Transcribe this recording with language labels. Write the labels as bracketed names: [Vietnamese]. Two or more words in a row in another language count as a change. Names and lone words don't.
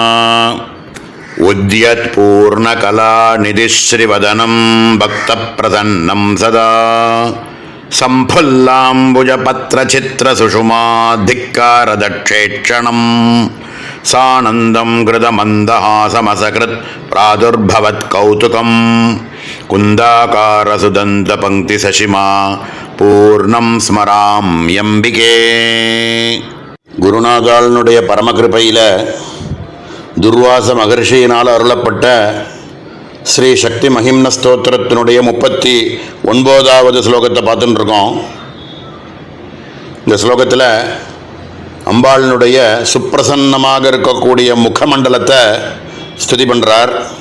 [Sanskrit] उद्यत्पूर्णकलानिधिश्रीवदनं भक्तप्रसन्नं सदा सम्फुल्लाम्बुजपत्रचित्रसुषुमाधिक्कारदक्षेक्षणं सानन्दं कृतमन्दहासमसकृत् प्रादुर्भवत्कौतुकं कुन्दाकारसुदन्तपङ्क्तिसशिमा पूर्णं स्मराम्यम्बिके। [Tamil] குருநாதாளனுடைய பரமகிருபையில் துர்வாச மகர்ஷியினால் அருளப்பட்ட ஸ்ரீ சக்தி மகிம்ன ஸ்தோத்திரத்தினுடைய 39வது ஸ்லோகத்தை பார்த்துட்டு இருக்கோம். இந்த ஸ்லோகத்தில் அம்பாளினுடைய சுப்பிரசன்னமாக இருக்கக்கூடிய முகமண்டலத்தை ஸ்துதி பண்ணுறார்.